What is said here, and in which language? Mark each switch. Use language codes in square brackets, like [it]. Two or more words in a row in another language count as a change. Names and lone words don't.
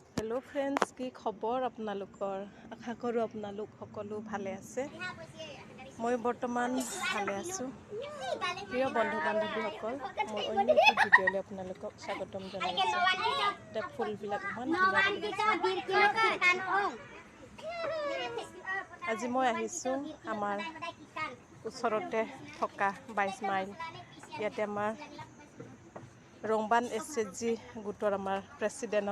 [en] hello friends [as] কি খবৰ আপোনালোকৰ আশা কৰোঁ আপোনালোক সকলো ভালে আছে মই বৰ্তমান ভালে আছোঁ প্ৰিয় বন্ধু বান্ধৱীসকল মই অন্য এক ভিডিঅ'লৈ আপোনালোকক স্বাগতম জনাইছোঁ ফুলবিলাক ইমান আজি মই আহিছোঁ আমাৰ ওচৰতে থকা 22 মাইল ইয়াতে আমাৰ ৰংবান এছএইচজি গোটৰ আমাৰ প্ৰেছিডেণ্টৰ